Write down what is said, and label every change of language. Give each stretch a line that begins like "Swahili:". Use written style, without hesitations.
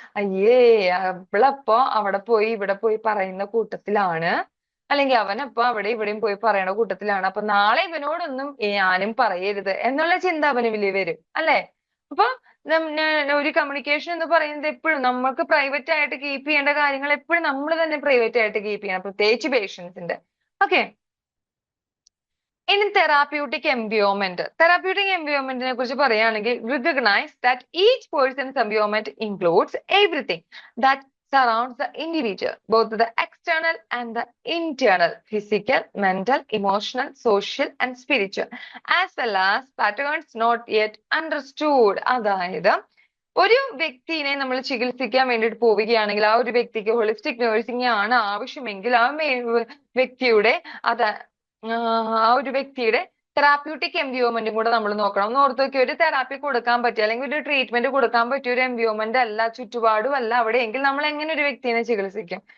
Malayalam: അയ്യേ, അവളപ്പോ അവിടെ പോയി ഇവിടെ പോയി പറയുന്ന കൂട്ടത്തിലാണ്, അല്ലെങ്കിൽ അവനപ്പോ അവിടെ ഇവിടെയും പോയി പറയണ കൂട്ടത്തിലാണ്, അപ്പൊ നാളെ ഇവനോടൊന്നും ഞാനും പറയരുത് എന്നുള്ള ചിന്ത അവന് വരും, അല്ലെ? അപ്പൊ ഒരു കമ്മ്യൂണിക്കേഷൻ എന്ന് പറയുന്നത് എപ്പോഴും നമ്മൾക്ക് പ്രൈവറ്റ് ആയിട്ട് കീപ്പ് ചെയ്യേണ്ട കാര്യങ്ങൾ എപ്പോഴും നമ്മൾ തന്നെ പ്രൈവറ്റ് ആയിട്ട് കീപ്പ് ചെയ്യണം, പ്രത്യേകിച്ച് പേഷ്യൻസിന്റെ.
English: okay,
Malayalam: ഇനി തെറാപ്യൂട്ടിക് എൻവയോൺമെന്റിനെ കുറിച്ച് പറയുകയാണെങ്കിൽ,
English: Recognize that each person's environment includes everything that surrounds the individual, both the external and the internal, physical, mental, emotional, social and spiritual, as well as patterns not yet understood.
Malayalam: അതായത് ഒരു വ്യക്തിനെ നമ്മൾ ചികിത്സിക്കാൻ വേണ്ടിയിട്ട് പോവുകയാണെങ്കിൽ, ആ ഒരു വ്യക്തിക്ക് ഹോളിസ്റ്റിക് നഴ്സിംഗ് ആണ് ആവശ്യമെങ്കിൽ, വ്യക്തിയുടെ ആ ഒരു വ്യക്തിയുടെ തെറാപ്യൂട്ടിക് എൻവയോൺമെന്റും കൂടെ നമ്മൾ നോക്കണം. ഒന്ന് ഓർത്ത് നോക്കി, ഒരു തെറാപ്പി കൊടുക്കാൻ പറ്റിയ അല്ലെങ്കിൽ ഒരു ട്രീറ്റ്മെന്റ് കൊടുക്കാൻ പറ്റിയ ഒരു എൻവയോൺമെന്റ് അല്ല, ചുറ്റുപാടും അല്ല അവിടെയെങ്കിൽ നമ്മൾ എങ്ങനെ ഒരു വ്യക്തിനെ ചികിത്സിക്കും?